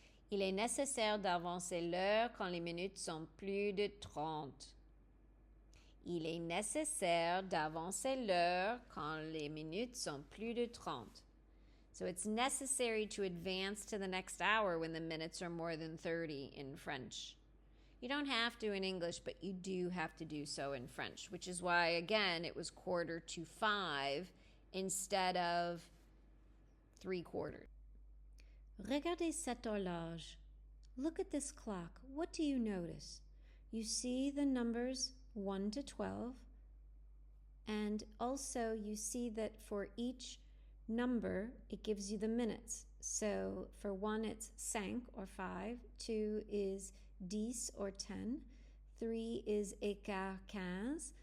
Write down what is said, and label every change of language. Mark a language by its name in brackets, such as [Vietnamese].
[French] Il est nécessaire d'avancer l'heure quand les minutes sont plus de 30. Il est nécessaire d'avancer l'heure quand les minutes sont plus de 30. [English] So it's necessary to advance to the next hour when the minutes are more than 30 in French. You don't have to in English, but you do have to do so in French, which is why, again, it was 4:45 instead of 3/4. [French] Regardez cette horloge. [English] Look at this clock. What do you notice? You see the numbers 1 to 12, and also you see that for each number, it gives you the minutes. So for 1, it's 5 or 5, 2 is 10 or 10, 3 is écart 15.